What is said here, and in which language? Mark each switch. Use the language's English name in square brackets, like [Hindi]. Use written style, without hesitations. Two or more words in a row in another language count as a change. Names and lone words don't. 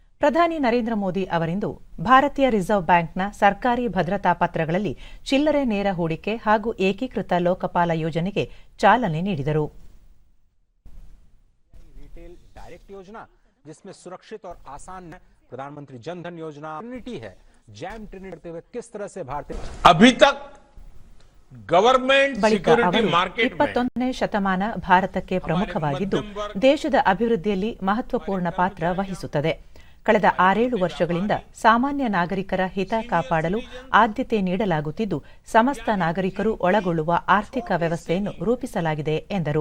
[Kannada] ಪ್ರಧಾನಿ ನರೇಂದ್ರ ಮೋದಿ ಅವರಿಂದು ಭಾರತೀಯ ರಿಸರ್ವ್ ಬ್ಯಾಂಕ್ನ ಸರ್ಕಾರಿ ಭದ್ರತಾ ಪತ್ರಗಳಲ್ಲಿ ಚಿಲ್ಲರೆ ನೇರ ಹೂಡಿಕೆ ಹಾಗೂ ಏಕೀಕೃತ ಲೋಕಪಾಲ ಯೋಜನೆಗೆ ಚಾಲನೆ ನೀಡಿದರು. [Hindi] जिसमें सुरक्षित और आसान प्रधानमंत्री जन धन योजना ट्रिनिटी है, जैम ट्रिनिटी करते हुए किस तरह से भारतीय अभी तक [English] government security market [Hindi] में [Kannada] 21ನೇ ಶತಮಾನ ಭಾರತಕ್ಕೆ ಪ್ರಮುಖವಾಗಿದ್ದು ದೇಶದ ಅಭಿವೃದ್ಧಿಯಲ್ಲಿ ಮಹತ್ವಪೂರ್ಣ ಪಾತ್ರ ವಹಿಸುತ್ತದೆ. ಕಳೆದ 6-7 ವರ್ಷಗಳಿಂದ ಸಾಮಾನ್ಯ ನಾಗರಿಕರ ಹಿತ ಕಾಪಾಡಲು ಆದ್ಯತೆ ನೀಡಲಾಗುತ್ತಿದ್ದು ಸಮಸ್ತ ನಾಗರಿಕರು ಒಳಗೊಳ್ಳುವ ಆರ್ಥಿಕ ವ್ಯವಸ್ಥೆಯನ್ನು ರೂಪಿಸಲಾಗಿದೆ ಎಂದರು.